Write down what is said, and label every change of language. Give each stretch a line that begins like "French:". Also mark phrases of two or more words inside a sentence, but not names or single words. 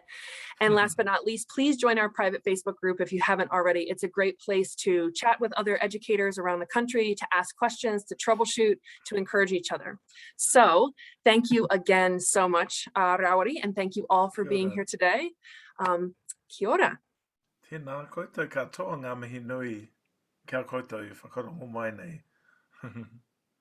English: And last but not least, please join our private Facebook group if you haven't already. It's a great place to chat with other educators around the country, to ask questions, to troubleshoot, to encourage each other. So thank you again so much, Rawiri, and thank you all for being here today.
Māori: Kia ora. Tēnā koutou katoa ngā mihi nui. Kia koutou I whakarongo mai nei.